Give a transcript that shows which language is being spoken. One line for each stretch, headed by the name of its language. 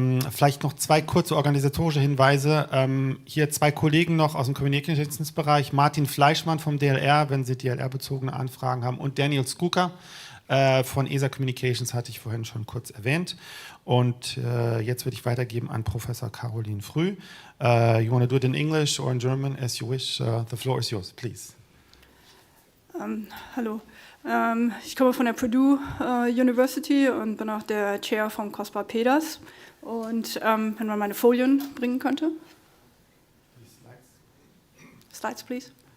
German: Vielleicht noch zwei kurze organisatorische Hinweise. Hier zwei Kollegen noch aus dem Communications-Bereich. Martin Fleischmann vom DLR, wenn Sie DLR-bezogene Anfragen haben, und Daniel Skuka von ESA Communications, hatte ich vorhin schon kurz erwähnt. Und jetzt würde ich weitergeben an Professor Carolin Frueh.
English: You want to do it in English or in German, as you wish. The floor is yours, please.
German: Hallo. Ich komme von der Purdue University und bin auch der Chair vom COSPAR PEDAS. Und wenn man meine Folien bringen könnte.
English: Slides, please.